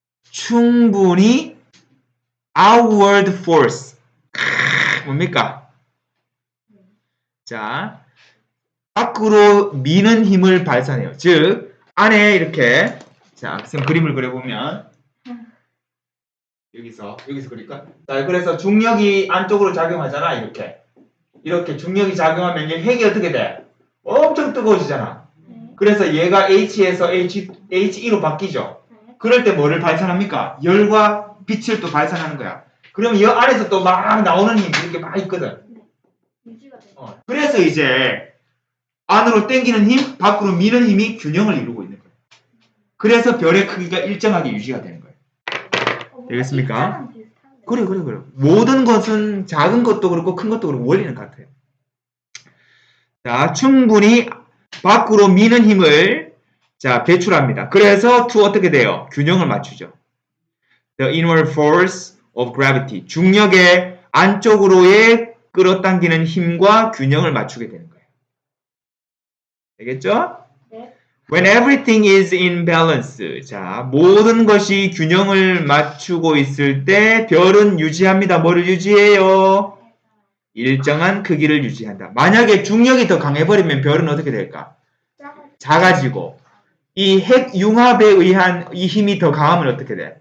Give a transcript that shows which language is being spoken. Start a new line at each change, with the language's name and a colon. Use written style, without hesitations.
Korean: 충분히
English: outward force.
Korean: 뭡니까? 자, 밖으로 미는 힘을 발산해요. 즉, 안에 이렇게, 자, 선생님 그림을 그려보면, 여기서 그릴까? 자, 그래서 중력이 안쪽으로 작용하잖아, 이렇게. 이렇게 중력이 작용하면 이 핵이 어떻게 돼? 엄청 뜨거워지잖아. 네. 그래서 얘가 H에서 He2로 바뀌죠. 네. 그럴 때 뭐를 발산합니까? 열과 빛을 또 발산하는 거야. 그럼 이 안에서 또 막 나오는 힘이 이렇게 막 있거든. 유지가 돼요. 그래서 이제 안으로 당기는 힘, 밖으로 미는 힘이 균형을 이루고 있는 거예요. 그래서 별의 크기가 일정하게 유지가 되는 거예요. 되겠습니까? 입자랑 비슷한데. 그래. 모든 것은 작은 것도 그렇고 큰 것도 그렇고 원리는 같아요. 자, 충분히 밖으로 미는 힘을 자, 배출합니다. 그래서 to 어떻게 돼요? 균형을 맞추죠.
English: The inward force of gravity.
Korean: 중력의 안쪽으로의 끌어당기는 힘과 균형을 맞추게 되는 거예요. 되겠죠? 네.
English: When everything is in balance.
Korean: 자, 모든 것이 균형을 맞추고 있을 때 별은 유지합니다. 뭐를 유지해요? 일정한 크기를 유지한다. 만약에 중력이 더 강해버리면 별은 어떻게 될까? 작아지고 이 핵 융합에 의한 이 힘이 더 강하면 어떻게 돼?